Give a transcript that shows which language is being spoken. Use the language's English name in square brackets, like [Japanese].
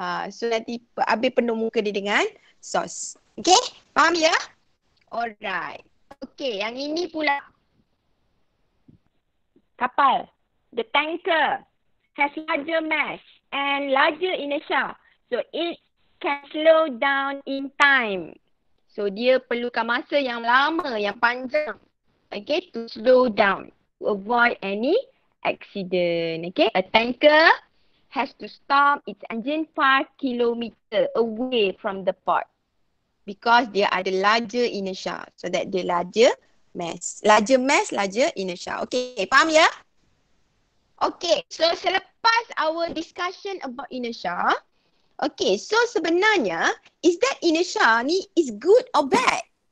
[Malay] So nanti habis penuh muka dia dengan sos. Okay? Faham ya? Alright. Okay, yang ini pula. Kapal. [English] The tanker has larger mass and larger inertia. So it can slow down in time. [Malay] So dia perlukan masa yang lama, yang panjang. [English] Okay, to slow down. To avoid any accident. Okay, a tanker has to stop its engine 5 kilometer away from the port. Because [Malay] dia ada [English] larger inertia. So that [Malay] dia [English] larger mass. Larger mass, larger inertia. Okay, [Malay] faham ya? [English] Okay, so [Malay] selepas [English] our discussion about inertia, okay, so [Malay] sebenarnya, [English] is that inertia [Malay] ni [English] is good or bad?